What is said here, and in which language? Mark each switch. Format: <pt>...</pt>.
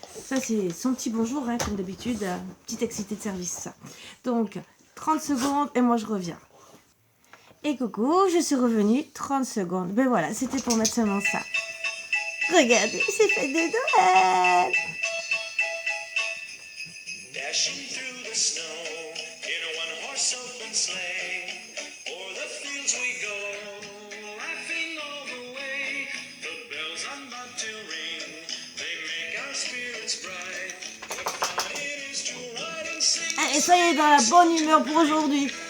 <fr>Ça c'est son petit bonjour, hein, comme d'habitude. Petite excité de service. Ça. Donc 30 secondes et moi je reviens. Et coucou, je suis revenue 30 secondes. Ben voilà, c'était pour mettre seulement ça. Regardez, c'est fait de Noël.</fr> <en>Dashing through the snow in a one-horse open sleigh. O'er the fields we go, laughing all the way. The bells on bobtail ring, they make our spirits bright. What fun it is to ride and sing.</en> <fr>Allez, soyez dans la bonne humeur pour aujourd'hui.</fr>